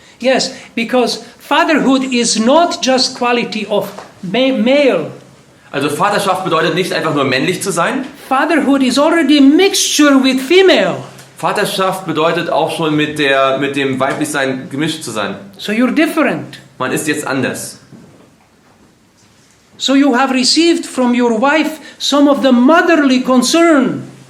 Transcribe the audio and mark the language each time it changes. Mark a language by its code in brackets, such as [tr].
[en] Yes, because fatherhood is not just quality of male. [de] Also Vaterschaft bedeutet nicht einfach nur männlich zu sein. [en] Fatherhood is already a mixture with female. [de] Vaterschaft bedeutet auch schon mit dem Weiblichsein gemischt zu sein. [en] So you're different. [de] Man ist jetzt anders. [en] So you have received from your wife some of the motherly concern.